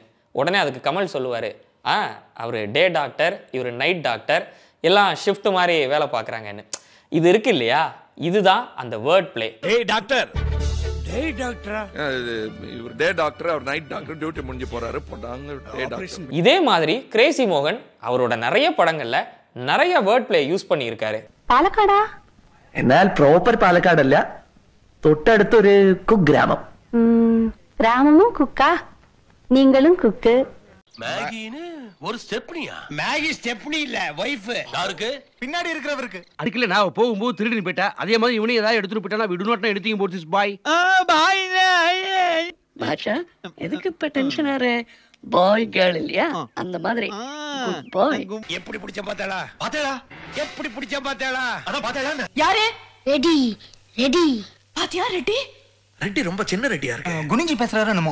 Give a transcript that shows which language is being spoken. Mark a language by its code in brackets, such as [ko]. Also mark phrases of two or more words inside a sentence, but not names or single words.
[ta] உடனே அதுக்கு கமல் சொல்லுவார், அவர் [en] day doctor, [ta] இவர் [en] night doctor, [ta] எல்லாம் ஷிஃப்ட் மாதிரி வேலை பார்க்குறாங்கன்னு. இது இருக்கு இல்லையா, இதுதான் அந்த [en] word play. [ta] டேய் டாக்டர், டேய் டாக்டரா, இவர் [en] day doctor, [ta] அவர் [en] night doctor, [ta] டியூட்டி முடிஞ்சு போறாரு, போட்டாங்க [en] day doctor. [ta] இதே மாதிரி கிரேசி மோகன் அவரோட நிறைய படங்கள்ல நிறைய [en] word play use [ta] பண்ணியிருக்காரு. [ml] പാലക്കാടാ എന്നാൽ പ്രോപ്പർ പാലക്കാടല്ല, തൊട്ടടുത്തൊരു കുഗ്രാമം. [ta] கிராமமும் குக்கா, நீங்களும் குக்கு. மேகின்னு ஒரு ஸ்டெப்னியா? மேகி ஸ்டெப்னி இல்ல, வைஃப். யாருக்கு? பின்னாடி இருக்கிறவருக்கு. அதுக்குள்ள நான் போகும்போது திருடி போயிட்டா, அதே மாதிரி இவனையும் ஏதாவது எடுத்துட்டு போயிட்டானா [en] we do not know anything about this boy. [ta] பாய். பாஷா எதுக்கு இப்ப டென்ஷன் ஆற? [en] boy girl [ta] இல்லையா, அந்த மாதிரி பாய். எப்படி பிடிச்ச பாத்தேளா? பாத்தேளா? எப்படி பிடிச்ச பாத்தேளா? அத பாத்தேளா? யாரு? [en] ready ready. [ta] பாத்தியா ரெடி? ரெட்டி ரொம்ப சின்ன ரெட்டியா இருக்கு. குனிஞ்சி பேசுறாரு என்னமோ.